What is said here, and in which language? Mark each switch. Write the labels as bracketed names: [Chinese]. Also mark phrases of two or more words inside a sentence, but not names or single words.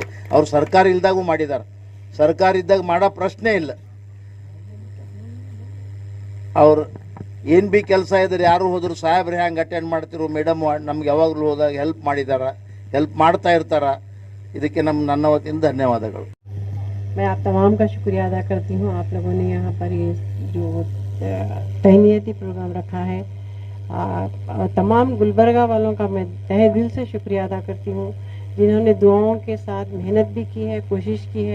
[Kannada] ಅವ್ರು ಸರ್ಕಾರ ಇಲ್ದಾಗೂ ಮಾಡಿದ್ದಾರೆ, ಸರ್ಕಾರ ಇದ್ದಾಗ ಮಾಡೋ ಪ್ರಶ್ನೆ ಇಲ್ಲ। ಅವ್ರು ಏನು ಭೀ ಕೆಲಸ ಇದ್ರೆ ಯಾರು ಹೋದ್ರು ಸಾಹೇಬ್ರು ಹ್ಯಾಂಗೆ ಅಟೆಂಡ್ ಮಾಡ್ತಿರೋ ಮೇಡಮ್ ನಮ್ಗೆ ಯಾವಾಗಲೂ ಹೋದಾಗ ಹೆಲ್ಪ್ ಮಾಡಿದ್ದಾರೆ, ಹೆಲ್ಪ್ ಮಾಡ್ತಾ ಇರ್ತಾರೆ। ಇದಕ್ಕೆ ನನ್ನ ವತಿಯಿಂದ ಧನ್ಯವಾದಗಳು। [Hindi] मैं आप तमाम का शुक्रिया अदा करती हूँ। आप लोगों ने यहाँ पर ये जो तहनीती प्रोग्राम रखा है, तमाम गुलबर्गा वालों का मैं तहे दिल से शुक्रिया अदा करती हूँ, जिन्होंने दुआओं के साथ मेहनत भी की है, कोशिश की है।